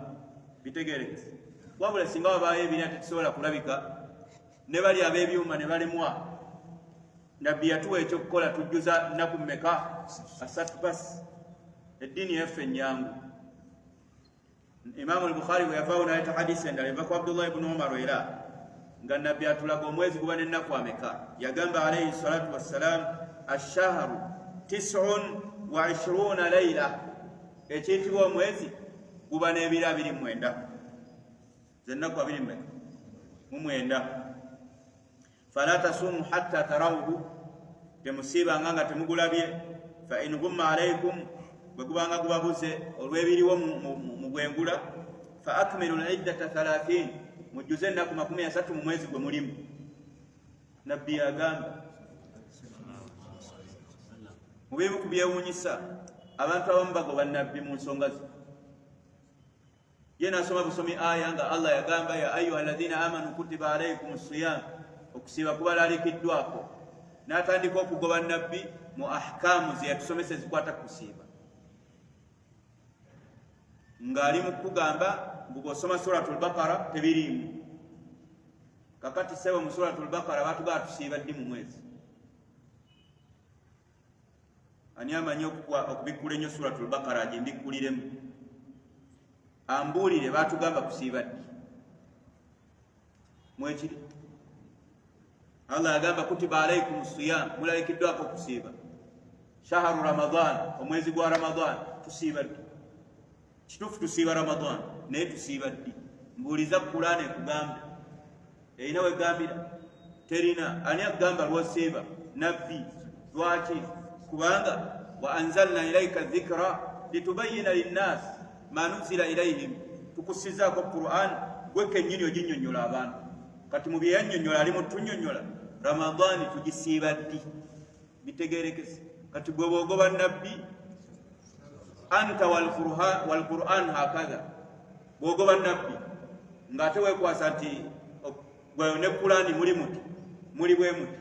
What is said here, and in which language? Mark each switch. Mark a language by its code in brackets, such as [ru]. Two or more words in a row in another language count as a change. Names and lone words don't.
[lg] Bitegerekese wabula singa wabaayo ebirina tekisobola kulabika, ne bali ab'ebyuma ne balemwa, nabbi yatuwa ekyokukola tujjuza nnaku mmeka? 3 basi. Eddiini yaffe ennyangu. Imaamu al-Bukhari bwe yavaawo n'aleeta hadisi endala eva ku Abdullah ibn Umar era nga nabbi atulaga omwezi guba n'ennaku ameka. [ar] Yagamba عليه الصلاة والسلام الشهر 29 ليلة, [lg] ekiyitibwa omwezi guba n'ebiro 29. Zennaku 29. [ar] فلا تصوموا حتى تروه, [lg] temusiibanga nga temugulabye. [ar] فإن غم عليكم, [lg] bwe gubanga gubabuze olw'ebiriwo mu bwengula, [ar] فأكملوا العدة 30, [lg] mujjuze ennaku 30 mu mwezi gwe mulimu. Nabbi yagamba mu bimu ku byewuunyisa abantu abamu bagoba nabbi mu nsonga ze. Ye nasoma busomi aya nga Allah yagamba [ar] يا أيها الذين آمنوا كتب عليكم الصيام, [lg] okusiiba kubalalikiddwako. N'atandika okugoba nabbi mu ahkamu ze yatusomesa ezikwata kusiiba, ng'ali mu kugamba bw'osoma suratul Baqara tebiriimu. Kakati sebo mu suratul Baqara batugamba tusiiba ddi mu mwezi? Ani amanyi okubikkula ennyo suratul Baqara agimbikkuliremu? Ambuulire batugamba kusiiba ddi mwekiri? [ar] Allah yagamba كتب عليكم الصيام, [lg] mulalikiddwako kusiiba. [ar] شهر رمضان, [lg] omwezi gwa Ramadan tusiiba ddi? Kituufu tusiiba Ramadan, naye tusiiba ddi? Mbuuliza Qur'an ekugambe. Erina wegambira? Terina. Ani agamba lwosiiba? Nabbi. Lwaki? [ar] Kubanga وأنزلنا إليك الذكر لتبين للناس ما نزل إليهم, [lg] tukusizaako Qur'an gwe kennyini oginnyonnyola abantu. Kati mu bye yannyonnyola ali mu tunnyonnyola Ramadani tugisiiba ddi? Bitegerekese. Kati gwe bw'ogoba nabbi [ar] أنت والقرآن هكذا, [lg] bw'ogoba nabbi ng'ate weekwasa nti gwe ne Qur'ani muli muti, muli bwe muti.